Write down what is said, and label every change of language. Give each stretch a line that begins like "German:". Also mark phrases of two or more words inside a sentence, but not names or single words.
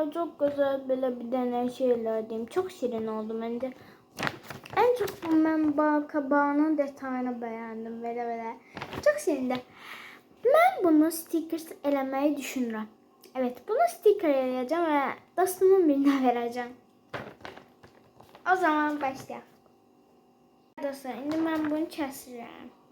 Turkish: çok güzel böyle bir dənə şeylerdim. Çok şirin oldu bence. En çok ben bal kabağının detayını beğendim. Böyle. Çok şirindi. Ben bunu
Azerbaijani: stickers eləməyi düşünürəm. Evet, bunu sticker eləyəcəm və dostumun birinə verəcəm. O zaman başlayaq. Dostlar, indi mən bunu kəsirəm.